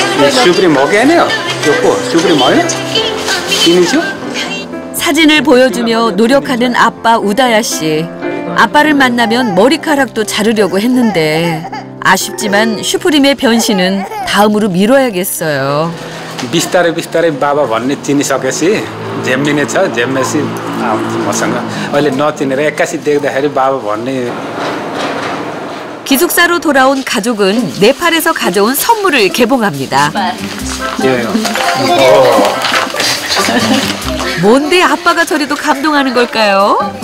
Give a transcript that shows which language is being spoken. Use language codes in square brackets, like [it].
[ko] 슈프림 먹겠네요. 슈프림 뭐예요? 이니죠? 사진을 보여주며 노력하는 아빠 우다야 씨. 아빠를 만나면 머리카락도 자르려고 했는데 아쉽지만 슈프림의 변신은 다음으로 미뤄야겠어요. [ne] बिस्तारै बिस्तारै बाबा भन्ने चिनिसकेपछि झेम्मिने छ झेम्मेसी आउँछ मसँग अहिले नचिनेर एक्कासी देख्दाखेरि बाबा भन्ने. [ko] 기숙사로 돌아온 가족은 네팔에서 가져온 선물을 개봉합니다. 뭔데 아빠가 저리도 감동하는 걸까요?